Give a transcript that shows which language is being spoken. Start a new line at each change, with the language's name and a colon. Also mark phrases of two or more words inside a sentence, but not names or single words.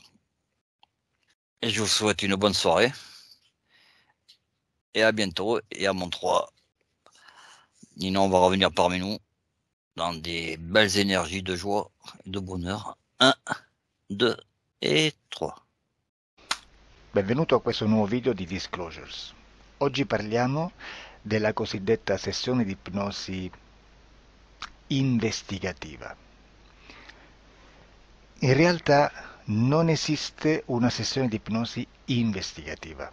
French: Et je vous souhaite une bonne soirée. Et à bientôt. Et à mon 3. Nino, on va revenir parmi nous dans des belles énergies de joie et de bonheur. 1, 2 et 3.
Italian: Benvenuto a questo nuovo video di Disclosures. Oggi parliamo della cosiddetta sessione di ipnosi investigativa. In realtà non esiste una sessione di ipnosi investigativa.